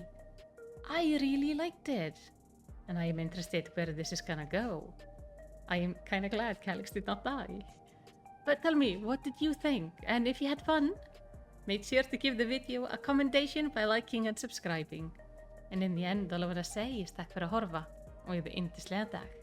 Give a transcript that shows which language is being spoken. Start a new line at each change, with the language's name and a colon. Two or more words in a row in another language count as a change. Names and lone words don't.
English: I really liked it, and I am interested where this is gonna go. I am kinda glad Calyx did not die. But tell me, what did you think? And if you had fun, make sure to give the video a commendation by liking and subscribing. En in the end, all I want to say is
Icelandic: takk fyrir að horfa og ég yndislega dag.